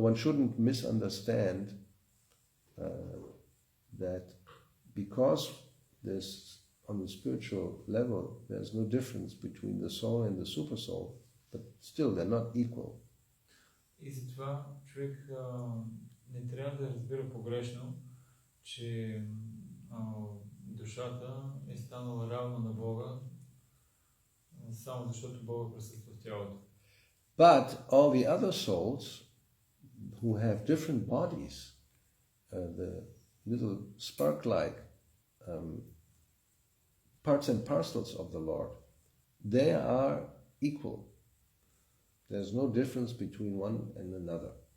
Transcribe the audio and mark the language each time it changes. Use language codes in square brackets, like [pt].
[en] one shouldn't misunderstand that because there's, on the spiritual level, there's no difference between the soul and the super soul, but still they're not equal. [bg] И затова човек не трябва да разбира погрешно, че душата е станала равна на Бога, само защото Бога присъства в тялото. [en] But all the other souls who have different bodies, the little spark-like parts and parcels of the Lord, they are equal. There's no difference between one and another.